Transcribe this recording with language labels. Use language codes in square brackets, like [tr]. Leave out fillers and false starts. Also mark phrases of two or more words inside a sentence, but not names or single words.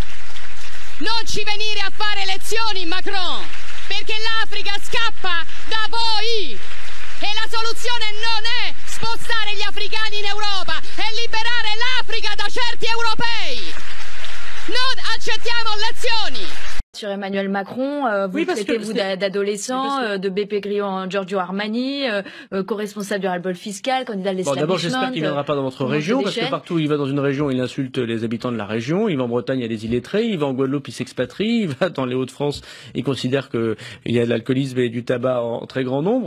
[it] Non ci venire a fare lezioni, Macron, perché l'Africa scappa da voi e la soluzione non è spostare gli africani in Europa, è liberare l'Africa da certi europei. Non accettiamo lezioni. [fr] Sur Emmanuel Macron, vous traitez-vous d'adolescent, de BP Grillo en Giorgio Armani, co-responsable du ras-le-bol fiscal, candidat de l'establishment. D'abord, j'espère qu'il ne viendra pas dans notre région, parce que partout où il va dans une région, il insulte les habitants de la région. Il va en Bretagne, il y a des illettrés. Il va en Guadeloupe, il s'expatrie. Il va dans les Hauts-de-France, il considère qu'il y a de l'alcoolisme et du tabac en très grand nombre.